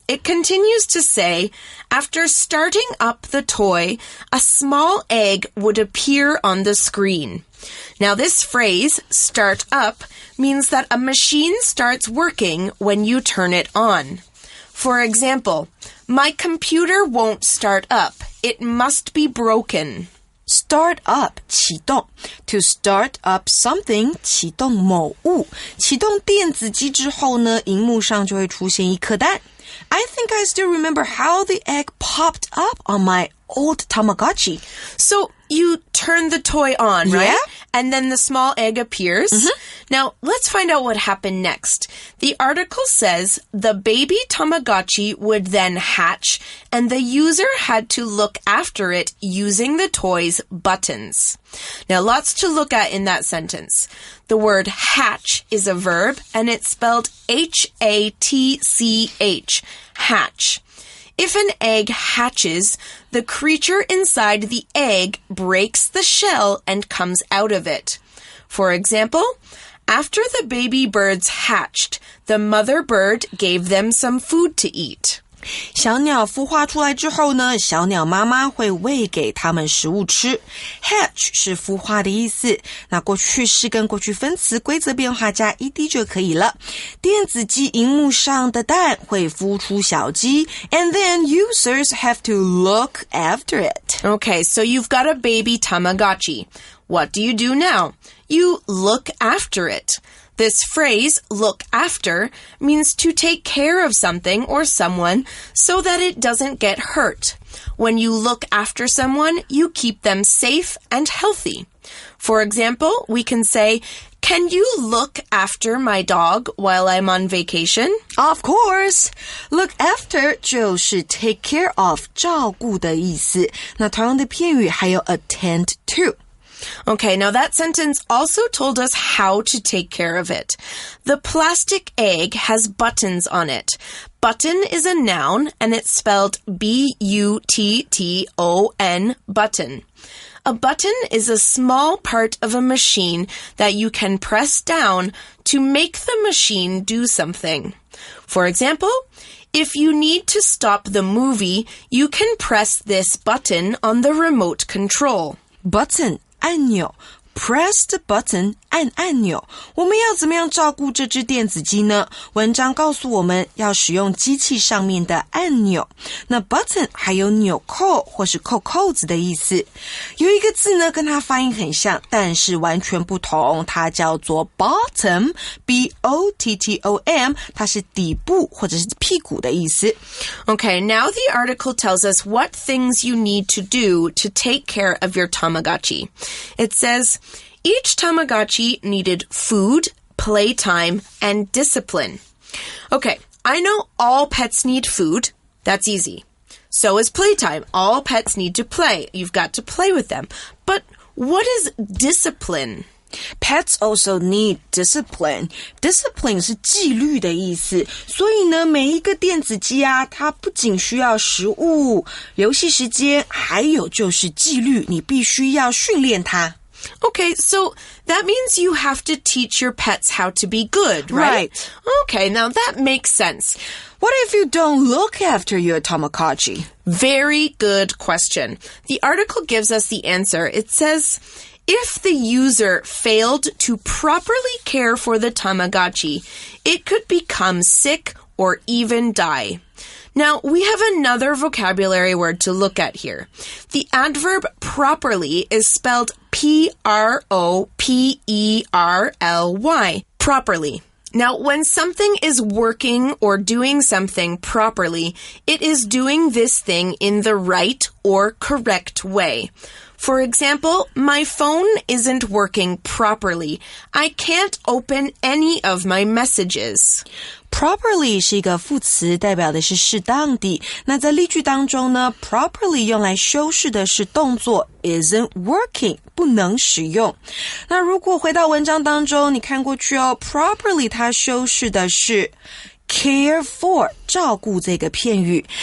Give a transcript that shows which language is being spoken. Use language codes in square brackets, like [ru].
[en] It continues to say, after starting up the toy, a small egg would appear on the screen. Now, this phrase, start up, means that a machine starts working when you turn it on. For example, my computer won't start up. It must be broken. [zh] Start up, 启动 [en] To start up something, [zh] 启动某物启动电子机之后呢，萤幕上就会出现一颗蛋。 [en] I think I still remember how the egg popped up on my old Tamagotchi. So you turn the toy on, right? Yeah. And then the small egg appears. Now, let's find out what happened next. The article says the baby Tamagotchi would then hatch, and the user had to look after it using the toy's buttons. Now, lots to look at in that sentence. The word hatch is a verb, and it's spelled H-A-T-C-H, hatch. If an egg hatches, the creature inside the egg breaks the shell and comes out of it. For example, after the baby birds hatched, the mother bird gave them some food to eat. [zh] 小鸟孵化出来之后呢，小鸟妈妈会喂给它们食物吃。 Hatch 是孵化的意思，那过去式跟过去分词规则变化加 ed 就可以了。电子鸡萤幕上的蛋会孵出小鸡 [en] and then users have to look after it. Okay, so you've got a baby Tamagotchi. What do you do now? You look after it. This phrase, look after, means to take care of something or someone so that it doesn't get hurt. When you look after someone, you keep them safe and healthy. For example, we can say, can you look after my dog while I'm on vacation? Of course. [zh] Look after 就是 [en] take care of [zh] 照顾的意思。那同样的片语还有 attend to. [en] Okay, now that sentence also told us how to take care of it. The plastic egg has buttons on it. Button is a noun, and it's spelled B-U-T-T-O-N, button. A button is a small part of a machine that you can press down to make the machine do something. For example, if you need to stop the movie, you can press this button on the remote control. [zh] Button, 按钮。 Press the button, 按按钮。我们要怎么样照顾这只电子鸡呢？文章告诉我们要使用机器上面的按钮。那 button 还有纽扣或是扣扣子的意思。有一个字呢跟它发音很像，但是完全不同，它叫做 bottom, B-O-T-T-O-M, 它是底部或者是屁股的意思。 [en] Okay, now the article tells us what things you need to do to take care of your Tamagotchi. It says, each Tamagotchi needed food, playtime, and discipline. Okay, I know all pets need food. That's easy. So is playtime. All pets need to play. You've got to play with them. But what is discipline? Pets also need discipline. [zh] Discipline 是纪律的意思，所以呢，每一个电子鸡啊，它不仅需要食物、游戏时间，还有就是纪律，你必须要训练它。 [en] Okay, so that means you have to teach your pets how to be good, right? Okay, now that makes sense. What if you don't look after your Tamagotchi? Very good question. The article gives us the answer. It says, if the user failed to properly care for the Tamagotchi, it could become sick or even die. Now, we have another vocabulary word to look at here. The adverb properly is spelled P-R-O-P-E-R-L-Y. Properly. Now, when something is working or doing something properly, it is doing this thing in the right or correct way. For example, my phone isn't working properly. I can't open any of my messages. [zh] Properly 是一个副词，代表的是适当地。那在例句当中呢 ，properly 用来修饰的是动作 [en] isn't working， [zh] 不能使用。那如果回到文章当中，你看过去哦 ，properly 它修饰的是care for 照顾这个片语。